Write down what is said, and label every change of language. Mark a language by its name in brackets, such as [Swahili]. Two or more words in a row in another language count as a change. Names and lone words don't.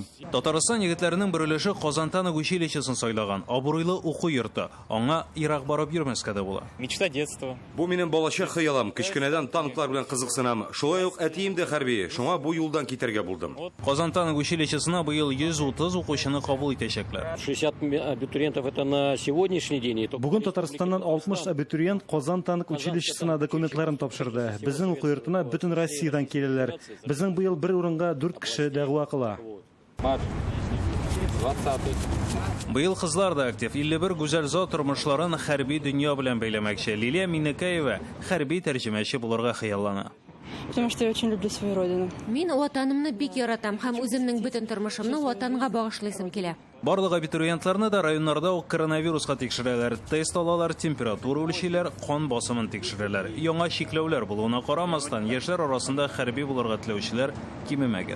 [Tatar] Татарстан егетләренең бер өлеше Казантан училищесын сайлаган. Абруйлы уку йорты. Аңа ерак барып йөрмәскә дә була. [Russian] Мечта детства. [Tatar] Бу минем балачак хыялым. Кичкенәдән танклар белән кызыксынам. Шулай ук әтием дә хәрби, шуңа бу юлдан китәргә булдым. Казан танк училищесына быел 130 укучыны кабул итәчәкләр. [Russian] 60 абитуриентов это на сегодняшний день. [Tatar] Бүген Татарстаннан 60 абитуриент Казан танк училищесына документларын тапшырды. Безнең уку йортына бөтен Россиядан киләләр. Безнең быел бер урынга 4 кеше дәгъва кыла. Быел кызлар да актив. 51 гүзәл зат тормышларын хәрби дөнья белән бәйләмәкче. Лилия Миннекаева хәрби тәрҗемәче булырга хыяллана. [Russian] Потому что я очень люблю свою родину. [Tatar] Мин ватанымны бик яратам һәм үземнең бөтен тормышымны ватанга багышлыйсым килә. Барлык абитуриентларны да районнарда ук коронавируска тикшерәләр, тест алалар, температура үлчиләр, кан басымын тикшерәләр. Яңа чикләүләр булуына карамастан, яшьләр арасында хәрби булырга теләүчеләр кимемәгән.